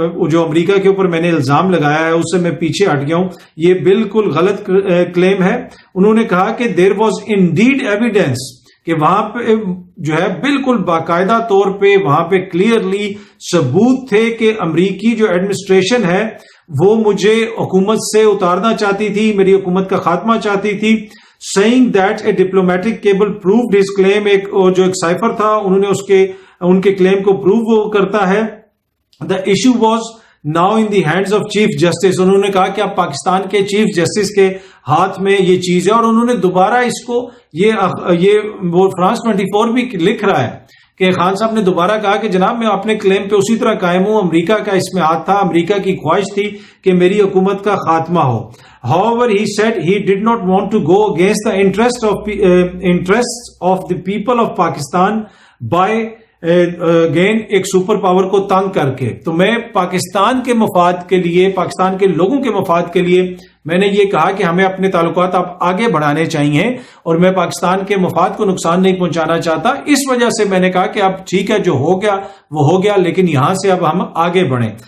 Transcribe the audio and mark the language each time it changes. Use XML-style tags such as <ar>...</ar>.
<ur>جو امریکہ کے اوپر میں نے الزام لگایا ہے اس سے میں پیچھے ہٹ گیا ہوں، یہ بالکل غلط کلیم ہے۔ انہوں نے کہا کہ</ur> <en>there was indeed evidence,</en> <ur>کہ وہاں پہ جو ہے بالکل باقاعدہ طور پہ وہاں پہ کلیئرلی ثبوت تھے کہ امریکی جو ایڈمنسٹریشن ہے وہ مجھے حکومت سے اتارنا چاہتی تھی، میری حکومت کا خاتمہ چاہتی تھی۔</ur> <en>saying that a diplomatic cable proved his claim.</en> <ur>ایک جو ایک سائفر تھا انہوں نے ان کے کلیم کو پروو کرتا ہے.</ur> <en>The issue was now in the hands of chief justice.</en> <ur>انہوں نے کہا کہ اب پاکستان کے چیف جسٹس کے ہاتھ میں یہ چیز ہے, اور انہوں نے دوبارہ اس کو یہ وہ فرانس 24 بھی لکھ رہا ہے کہ خان صاحب نے دوبارہ کہا کہ جناب میں اپنے کلیم پہ اسی طرح قائم ہوں, امریکہ کا اس میں ہاتھ تھا, امریکہ کی خواہش تھی کہ میری حکومت کا خاتمہ ہو.</ur> <en>However, he said he did not want to go against the interests of the people of Pakistan by again</en> <ur>ایک سپر پاور کو تنگ کر کے. تو میں پاکستان کے مفاد کے لیے, پاکستان کے لوگوں کے مفاد کے لیے میں نے یہ کہا کہ ہمیں اپنے تعلقات اب آگے بڑھانے چاہیے, اور میں پاکستان کے مفاد کو نقصان نہیں پہنچانا چاہتا. اس وجہ سے میں نے کہا کہ اب ٹھیک ہے جو ہو گیا وہ ہو گیا, لیکن یہاں سے اب ہم آگے بڑھیں.</ur>